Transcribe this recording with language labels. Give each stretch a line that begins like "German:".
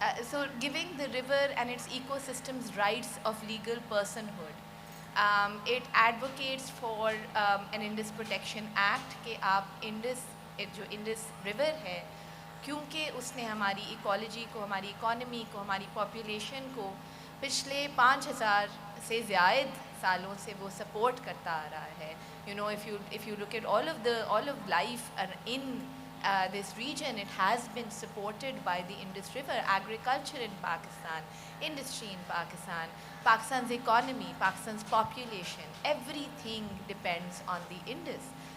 English: So giving the river and its ecosystems rights of legal personhood. It advocates for an Indus Protection Act
Hindi: कि आप जो Indus River है, क्योंकि उसने हमारी इकोलॉजी को, हमारी इकोनॉमी को, हमारी पॉपुलेशन को पिछले 5000 से ज़्यादा सालों से वो सपोर्ट करता आ रहा है.
English: You know, if you look at all of life in this region, it has been supported by the Indus River. Agriculture in Pakistan, industry in Pakistan, Pakistan's economy, Pakistan's population, everything depends on the Indus.